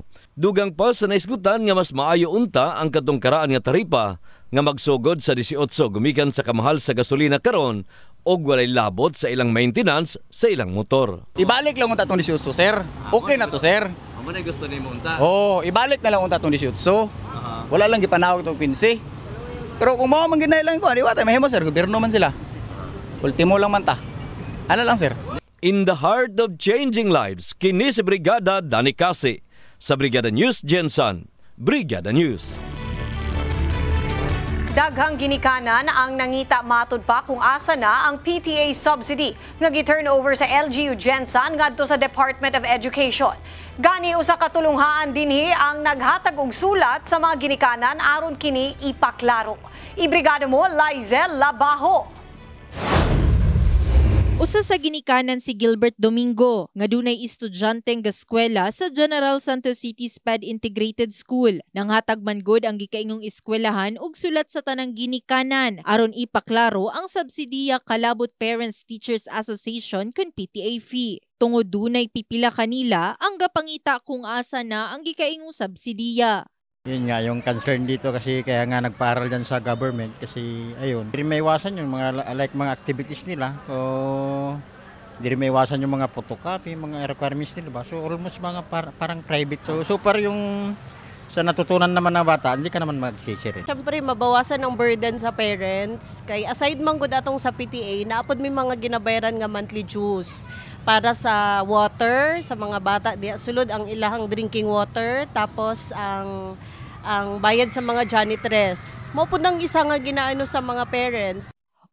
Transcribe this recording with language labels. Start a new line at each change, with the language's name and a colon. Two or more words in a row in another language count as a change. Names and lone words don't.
Cebuano: Dugang pa sa naisgutan nga mas maayo unta ang katungkaraan nga taripa nga magsugod sa 18 gumikan sa kamahal sa gasolina karon og walay labot sa ilang maintenance sa ilang motor. Ibalik lang unta tong 18, sir. Okay na to, sir. Amo na gusto nimo unta? Oh, ibalik na lang unta tong 18. Wala lang gipanawag tong 15. Pero kung mao man ginailan ko, di wa tay mahimo, sir. Gobyerno man sila. Ultimo lang man ta. Ano lang, sir?
English: In the heart of changing lives,
Cebuano: kini si Brigada Danny Cassie. Sa Brigada News Gensan, Brigada News. Daghang ginikanan ang nangita matud pa kung asa na ang PTA subsidy nga gi-turn over sa LGU Gensan ngadto sa Department of Education. Gani usa ka tulunghaan dinhi ang naghatag og sulat sa mga ginikanan aron kini ipaklaro. Ibrigada mo, Lizel Labajo. Usa sa ginikanan si Gilbert Domingo, nga dunay estudyanteng gaskwela sa General Santos City SPED Integrated School. Nanghatag man gud ang gikaingong eskwelahan og sulat sa tanang ginikanan aron ipaklaro ang subsidiya kalabot Parents Teachers Association kun PTA fee. Tungod dunay pipila kanila ang gapangita kung asa na ang gikaingong subsidiya.
Filipino: Yun nga, yung concern dito kasi kaya nga nagpaaral dyan sa government kasi ayun, hindi rin may iwasan yung mga mga activities nila. So, hindi rin may iwasan yung mga photocopy, mga requirements nila ba? So, almost mga parang private. So, super yung sa natutunan naman ng bata, hindi ka naman mag-share.
Cebuano: Siyempre, mabawasan ang burden sa parents. Kay aside man gud atong sa PTA, naapod may mga ginabayaran nga
English: monthly dues
Cebuano: para sa water sa mga bata. Di sulod ang ilahang
English: drinking water,
Cebuano: tapos ang bayad sa mga janitress. Mao pud nang isa nga ginaano sa mga parents.